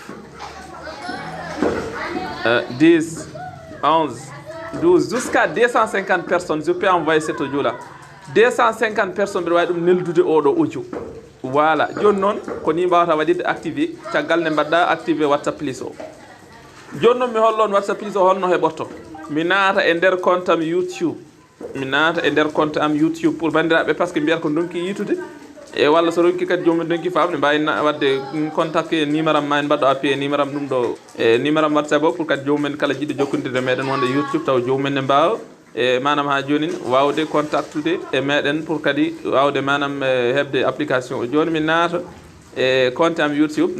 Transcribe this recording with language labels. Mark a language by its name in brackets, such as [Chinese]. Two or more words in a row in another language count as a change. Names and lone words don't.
[French] 10 11 12 jusqu'à 250 personnes [Fula] je peux envoyer cet audio là 250 personnes mbiɗa wawi ɗum neldude oɗo [French] audio voilà [Fula] joni noon ko ni mbawata waɗirde activé caggal nde mbaɗɗa activé whatsapp plus o joni noon mi hollon whatsapp plus o holno heɓorto mi naata e nder compte am youtube pour bandiraɓe [French] par ce que [Fula] mbiyata ko donki yitude e walla so ronki kadi jomum donki famde mbawi wadde contacté numéro am ma en mbaɗɗo appuyé numéro am ɗum ɗo e numéro am whatsapp o pour kadi jomumen kala jiɗɗo jokkodirde meɗen wonde youtube taw jomumen ne mbawa e manam ha joni wawde contactude e meɗen pour kadi wawde manam hebde application o joni mi naata e compte am youtube